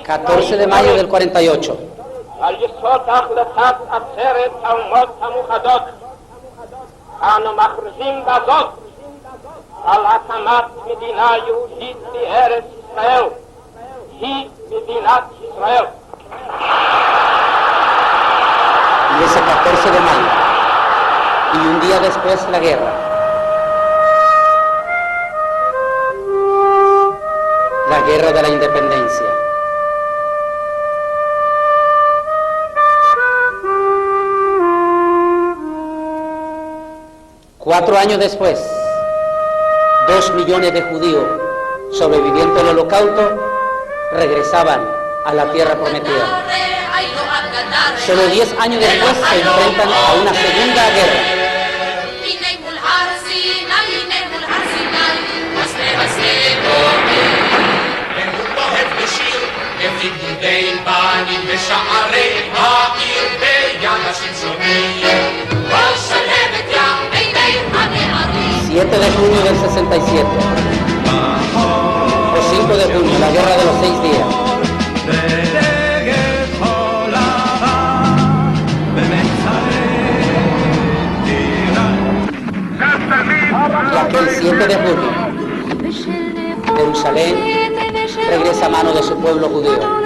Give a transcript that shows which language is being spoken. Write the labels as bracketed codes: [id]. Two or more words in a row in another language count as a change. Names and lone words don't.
[es] 14 de mayo del 48. [he] על יסוד החלטת עצרת האומות המאוחדות אנו מכריזים בזאת על הקמת מדינה יהודית בארץ ישראל. היא מדינת ישראל. [es] Y ese 14 de mayo, y un día después la guerra. La guerra de la independencia. Cuatro años después, 2 millones de judíos sobreviviendo al holocausto regresaban a la tierra prometida. Solo 10 años después se enfrentan a una segunda guerra. [he] בשערי העיר ביד השמשונים, ושלהבת ים עיני הנערים. [es] 7 de junio del 67, o 5 de junio, la guerra de los 6 días. Y aquel 7 de junio, Jerusalén regresa a manos de su pueblo judío.